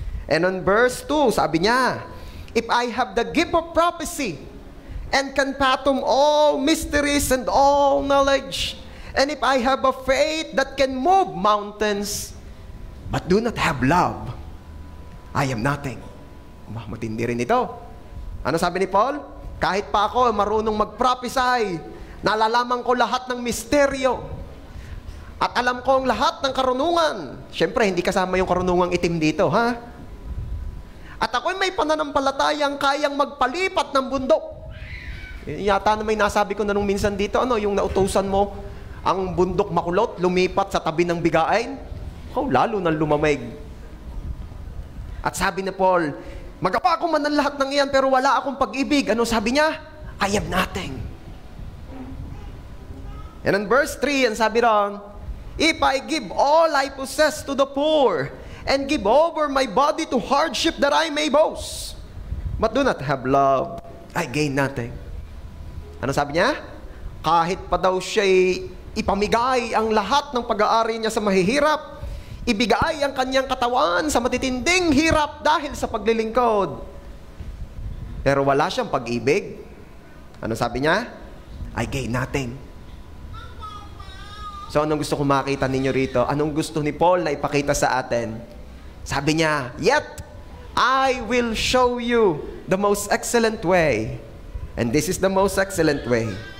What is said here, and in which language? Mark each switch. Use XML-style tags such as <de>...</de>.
<en>And on verse 2,</en> <tl>sabi niya,</tl> <en>if I have the gift of prophecy and can fathom all mysteries and all knowledge, and if I have a faith that can move mountains, but do not have love, I am nothing.</en> <tl>Matindi rin ito. Ano sabi ni Paul? Kahit pa ako marunong mag-prophesy, nalalaman ko lahat ng misteryo, at alam ko ang lahat ng karunungan. Siyempre, hindi kasama yung karunungang itim dito, ha? At ako'y may pananampalatayang kayang magpalipat ng bundok. Yata na may nasabi ko na nung minsan dito, yung nautusan mo, ang bundok makulot, lumipat sa tabi ng bigain, lalo nang lumamig. At sabi ni Paul, magawa ko man ang lahat ng iyan, pero wala akong pag-ibig. Ano sabi niya?</tl> <en>I have nothing. And in verse 3,</en> <tl>and sabi ron,</tl> <en>if I give all I possess to the poor, and give over my body to hardship that I may boast, but do not have love, I gain nothing.</en> <tl>Ano sabi niya? Kahit pa daw siya'y ipamigay ang lahat ng pag-aari niya sa mahihirap, ibigay ang kanyang katawan sa matitinding hirap dahil sa paglilingkod, pero wala siyang pag-ibig, ano sabi niya?</tl> <en>I gain nothing.</en> <tl>So, anong gusto ko makita ninyo rito? Anong gusto ni Paul na ipakita sa atin? Sabi niya,</tl> <en>yet I will show you the most excellent way. And this is the most excellent way.</en>